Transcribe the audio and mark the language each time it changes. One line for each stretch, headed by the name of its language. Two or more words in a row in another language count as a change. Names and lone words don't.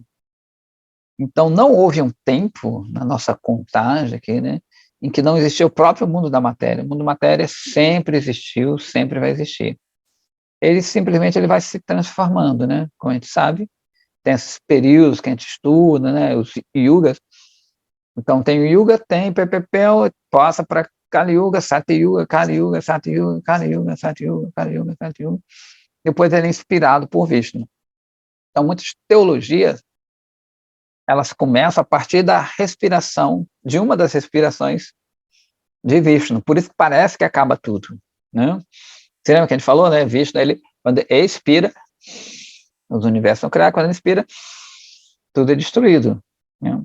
Portuguese: Então, não houve um tempo na nossa contagem aqui, né, em que não existia o próprio mundo da matéria. O mundo da matéria sempre existiu, sempre vai existir. Ele simplesmente vai se transformando, né? Como a gente sabe, tem esses períodos que a gente estuda, né? Os yugas. Então, tem o yuga, tem Pepepel, passa para Kali Yuga, Sati Yuga, Kali Yuga, Sati Yuga, Kali Yuga, Sati Yuga, Kali Yuga, Sati Yuga. Depois ele é inspirado por Vishnu. Então, muitas teologias, elas começam a partir da respiração, de uma das respirações de Vishnu. Por isso que parece que acaba tudo, né? Você lembra que a gente falou, né? Vishnu, ele, quando ele expira, os universos são criados, quando ele expira, tudo é destruído, né?